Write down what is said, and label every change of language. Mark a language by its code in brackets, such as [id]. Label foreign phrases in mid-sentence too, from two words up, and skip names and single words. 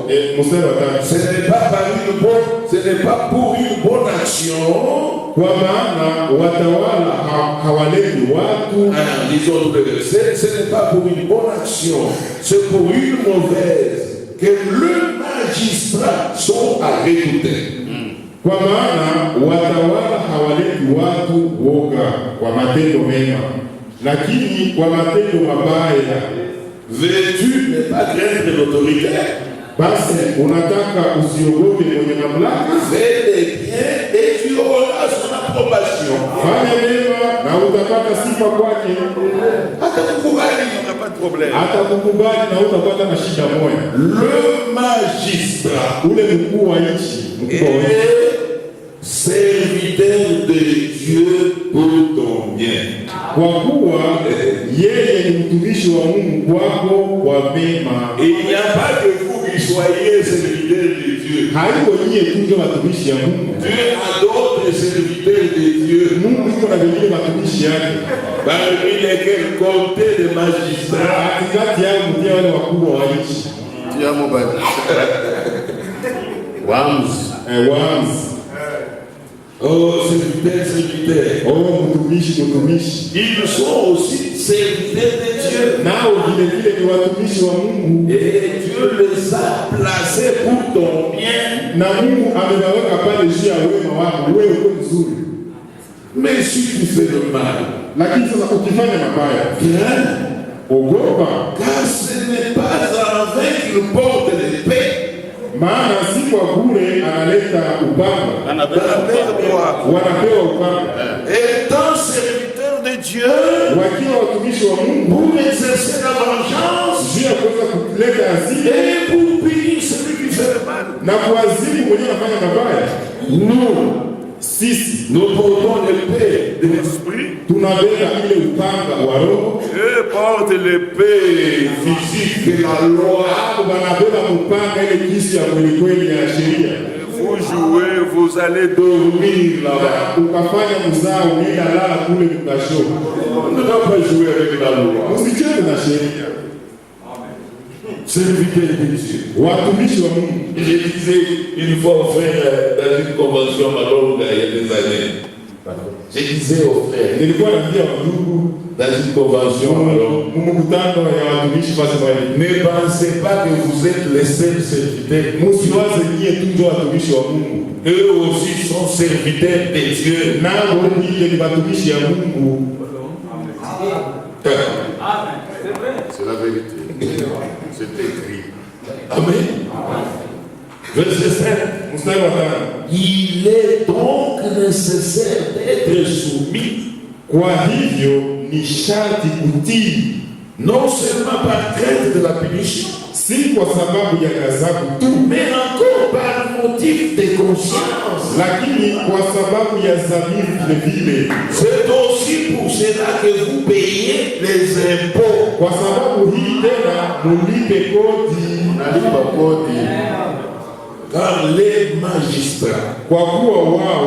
[fr] Ce n'est pas pour une bonne action. Disons le verset, ce n'est pas pour une bonne action, c'est pour une mauvaise que le magistrat sont à redouter. [sw] Kwa maana watawala hawaleti watu woga kwa matendo mema, lakini kwa matendo mabaya. [fr] Veux-tu ne pas craindre l'autorité? [sw] Basi unataka usiogope mwenye mamlaka? [fr] Fais les biens et tu auras son approbation. [sw] Fanya mema na utapata sifa kwake. Atakukubali, [fr] n'a pas de problème. [sw] Atakukubali na utapata na shida moja. [fr] Le magistrat, [sw] ule mkuu wa nchi, [fr] serviteur de Dieu pour ton bien. [sw] Kwa kuwa yeye ni mtumishi wa Mungu kwako kwa mema. [fr] Il n'y a pas que vous qui soyez serviteurs de Dieu. [sw] Haiko nyie tu ndio watumishi ya Mungu. [fr] Dieu a d'autres serviteurs de Dieu. [sw] Mungu yuko na wengine watumishi yake. [fr] Parmi lesquels compter des magistrats. [sw] Katikati yao ndio wale wakubwa wa nchi. Tia mobile. Wams. [fr] Oh, serviteurs. [sw] Oh, mtumishi. [fr] Ils sont aussi serviteurs de Dieu. [sw] Nao vile ni watumishi wa Mungu. [fr] Et Dieu les a placés pour ton bien. [sw] Na Mungu amewaweka pale juu ya wema wako, wewe uko mzuri. [fr] Mais si tu fais le mal, [sw] lakini sasa ukifanya mabaya, ogopa, [fr] car ce n'est pas en vain qu'il porte l'épée. [sw] Maana si kwa bure analeta upanga. Wanapewa upanga. [fr] Étant serviteur de Dieu, [sw] wakiwa watumishi wa Mungu, [fr] pour exercer la vengeance, [sw] juu ya kuweza kuleta hasira, [fr] et pour punir celui qui fait le mal, [sw] na kuadhibu mwenye anafanya mabaya. [fr] Nous portons l'épée de l'esprit. [sw] Tunabeba ile upanga wa roho. [fr] Et porte l'épée physique, la loi. [sw] Wanabeba upanga ile kisu ya kweli ya sheria. [fr] Vous jouez, vous allez dormir là-bas. [sw] Ukafanya mzao nenda lala kule mkasho. [fr] On ne doit pas jouer avec la loi. [sw] Usicheze na sheria. [fr] Serviteur de Dieu. [sw] Watumishi wa Mungu. [fr] Je disais une fois au frère dans une convention à Malonga il y a des années. Je disais au frère, [sw] nilikuwa naambia ndugu [fr] dans une convention à Malonga, ne pensez pas que vous êtes les seuls serviteurs. Eux aussi sont serviteurs de Dieu. C'est la vérité. C'est écrit. Amen. Verset 7. Il est donc nécessaire d'être soumis. [sw] Kwa hivyo ni sharti kutii, [fr] non seulement par crainte de la punition, [sw] si kwa sababu ya ghadhabu tu, [fr] mais encore par motif de conscience, [sw] lakini kwa sababu ya dhamiri vile vile. [fr] C'est aussi pour cela que vous payez les impôts. [sw] Kwa sababu hii tena mulipe kodi. Nalipa kodi. [fr] Car les magistrats, [sw] kwa kuwa wao